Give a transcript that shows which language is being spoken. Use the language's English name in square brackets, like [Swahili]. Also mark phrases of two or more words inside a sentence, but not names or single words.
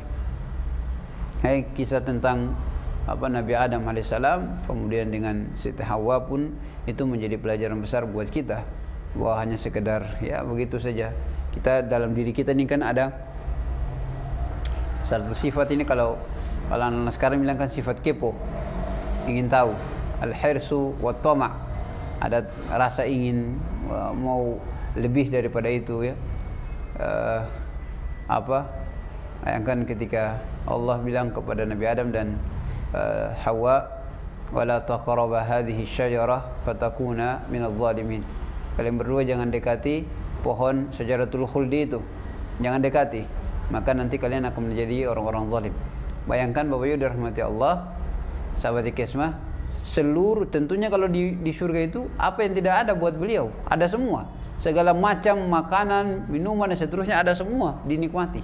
[Indonesian] Kisah tentang Nabi Adam alaihissalam, kemudian dengan Siti Hawa pun itu menjadi pelajaran besar buat kita, bahwa hanya sekedar ya begitu saja. Kita dalam diri kita ini kan ada satu sifat ini, kalau anak sekarang bilang kan sifat kepo, ingin tahu, [Arabic] الحرص والطمع', [Indonesian] ada rasa ingin mau lebih daripada itu ya. Bayangkan ketika Allah bilang kepada Nabi Adam dan Hawa, [Arabic] ولا تقربا هذه الشجرة فتكونا من الظالمين. [Indonesian] Kalian berdua jangan dekati pohon [Arabic] شجرة الخلد [Indonesian] itu, jangan dekati, maka nanti kalian akan menjadi orang-orang zalim. Bayangkan Bapak Ibu dirahmati Allah, sahabat Ikesmah, seluruh, tentunya kalau di surga itu apa yang tidak ada buat beliau, ada semua, segala macam makanan, minuman dan seterusnya ada semua, dinikmati.